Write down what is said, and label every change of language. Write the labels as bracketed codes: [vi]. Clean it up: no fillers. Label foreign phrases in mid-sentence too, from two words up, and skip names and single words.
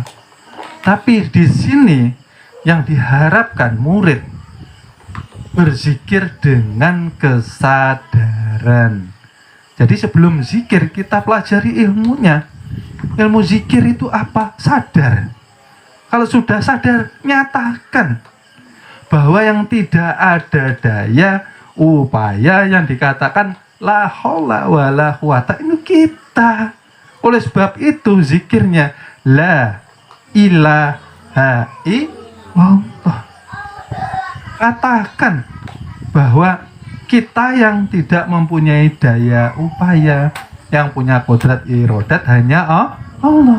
[id] Tapi di sini yang diharapkan murid berzikir dengan kesadaran. Jadi sebelum zikir kita pelajari ilmunya. Ilmu zikir itu apa? Sadar. Kalau sudah sadar, nyatakan bahwa yang tidak ada daya upaya yang dikatakan [ar] لا حول ولا قوة [id] itu kita. Oleh sebab itu zikirnya [ar] لا إله إلا الله. [id] Katakan bahwa kita yang tidak mempunyai daya upaya, yang punya kodrat irodat hanya Allah.